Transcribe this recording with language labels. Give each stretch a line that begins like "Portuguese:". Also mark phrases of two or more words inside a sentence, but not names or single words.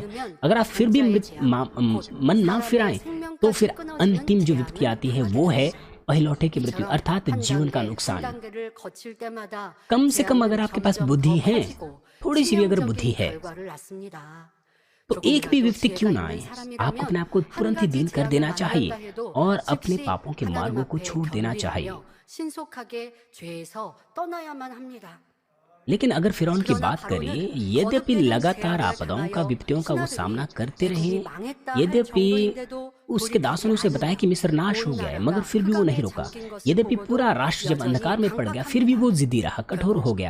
Hindi: अगर आप फिर भी मन ना फिराएं तो फिर अंतिम जो विपत्ति आती है वो है पहिलौठे की मृत्यु, अर्थात जीवन का नुकसान। कम से कम अगर आपके पास बुद्धि है, थोड़ी सी भी अगर बुद्धि है तो एक भी व्यक्ति क्यों ना आए, आपको अपने आप को तुरंत ही दीन कर देना चाहिए और अपने पापों के मार्गों को छोड़ देना चाहिए।
Korean: 신속하게 죄에서 떠나야만 합니다.
Hindi: लेकिन अगर फिरौन की बात करें, यद्यपि लगातार आपदाओं का विपत्तियों का वो सामना करते रहे, यद्यपि उसके दासों ने उसे बताया कि मिस्र नाश हो गया है, मगर फिर भी वो नहीं रुका। यद्यपि पूरा राष्ट्र जब अंधकार में पड़ गया, फिर भी वो जिद्दी रहा, कठोर हो गया।